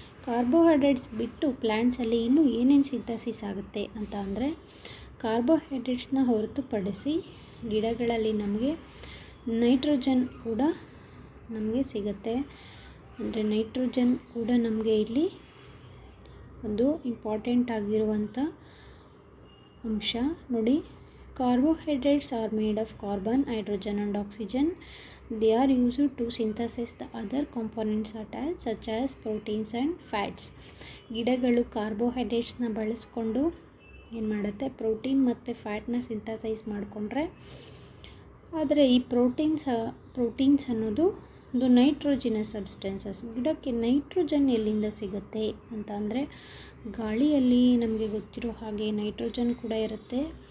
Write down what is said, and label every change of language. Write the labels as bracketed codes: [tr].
[kn] Carbohydrates ಬಿಟ್ಟು ಪ್ಲ್ಯಾಂಟ್ಸಲ್ಲಿ ಇನ್ನೂ ಏನೇನು ಸಿಂಥಸಿಸ್ ಆಗುತ್ತೆ ಅಂತ ಅಂದರೆ, ಕಾರ್ಬೋಹೈಡ್ರೇಟ್ಸ್ನ ಹೊರತುಪಡಿಸಿ ಗಿಡಗಳಲ್ಲಿ ನಮಗೆ ನೈಟ್ರೋಜನ್ ಕೂಡ ನಮಗೆ ಸಿಗುತ್ತೆ. ಅಂದರೆ ನೈಟ್ರೋಜನ್ ಕೂಡ ನಮಗೆ ಇಲ್ಲಿ ಒಂದು ಇಂಪಾರ್ಟೆಂಟ್ ಆಗಿರುವಂಥ ಅಂಶ. [en] ನೋಡಿ, carbohydrates are made of carbon, hydrogen and oxygen. They are used to synthesize the other components such as proteins and fats. [kn] ಗಿಡಗಳು ಕಾರ್ಬೋಹೈಡ್ರೇಟ್ಸ್ನ ಬಳಸ್ಕೊಂಡು ಏನು ಮಾಡುತ್ತೆ, ಪ್ರೋಟೀನ್ ಮತ್ತು ಫ್ಯಾಟ್ನ ಸಿಂಥಸೈಸ್ ಮಾಡಿಕೊಂಡ್ರೆ, ಆದರೆ ಈ ಪ್ರೋಟೀನ್ಸ್ ಅನ್ನೋದು ಒಂದು ನೈಟ್ರೋಜಿನಸ್ ಸಬ್ಸ್ಟೆನ್ಸಸ್. ಗಿಡಕ್ಕೆ ನೈಟ್ರೋಜನ್ ಎಲ್ಲಿಂದ ಸಿಗುತ್ತೆ ಅಂತ ಅಂದರೆ, ಗಾಳಿಯಲ್ಲಿ ನಮಗೆ ಗೊತ್ತಿರೋ ಹಾಗೆ ನೈಟ್ರೋಜನ್ ಕೂಡ ಇರುತ್ತೆ.